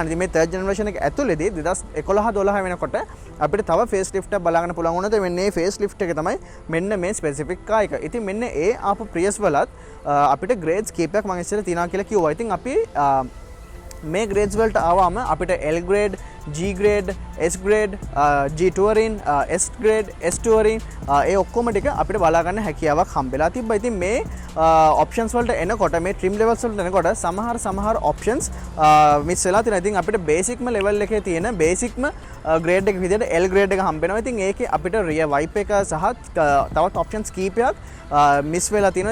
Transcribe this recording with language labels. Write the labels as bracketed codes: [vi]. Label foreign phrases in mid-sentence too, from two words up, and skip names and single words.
[si] ඉතින් මේ [en] third generation [si] එක ඇතුළේදී 2011 12 වෙනකොට අපිට තව [en] face lift [si] එකක් බලා ගන්න පුළුවන් වුණා. මෙන්න මේ [en] face lift [si] එක තමයි මෙන්න මේ [en] specific car [si] එක. ඉතින් මෙන්න ඒ ආපු Prius වලත් අපිට grades කීපයක් මම ඉස්සෙල්ලා තියනවා කියලා කිව්වා. ඉතින් අපි මේ grades වලට ආවම අපිට [en] L grade, G grade, S grade, G touring, S grade, S touring [si] ඒ ඔක්කොම ටික අපිට බලා ගන්න හැකියාවක් හම්බෙලා තිබ්බා. ඉතින් මේ options වලට එනකොට මේ [en] trim levels [si] වලට එනකොට සමහර options මිස් වෙලා තියෙනවා. ඉතින් අපිට basicම level එකේ තියෙන basicම grade එක විදිහට [en] L grade [si] එක හම්බෙනවා. ඉතින් ඒකේ අපිට [en] rear wipe [si] එක සහ තවත් options කීපයක් මිස් වෙලා තියෙනවා.